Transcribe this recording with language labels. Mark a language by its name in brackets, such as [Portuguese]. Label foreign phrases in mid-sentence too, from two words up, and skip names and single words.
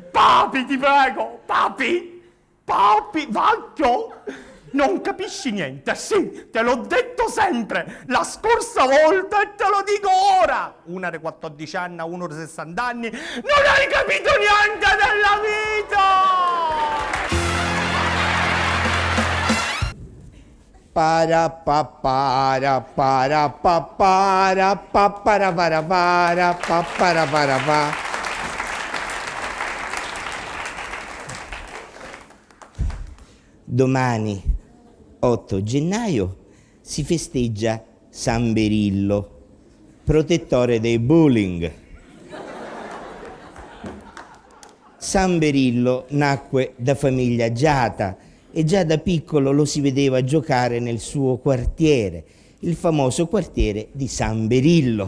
[Italian] Papi, ti prego, papi, vecchio. Non capisci niente, sì, te l'ho detto sempre, la scorsa volta e te lo dico ora. Una di 14 anni, uno di 60 anni, non hai capito niente della vita! Para pa para para pa para pa para pa. Domani 8 gennaio si festeggia San Berillo, protettore dei bulling. San Berillo nacque da famiglia agiata e già da piccolo lo si vedeva giocare nel suo quartiere, il famoso quartiere di San Berillo.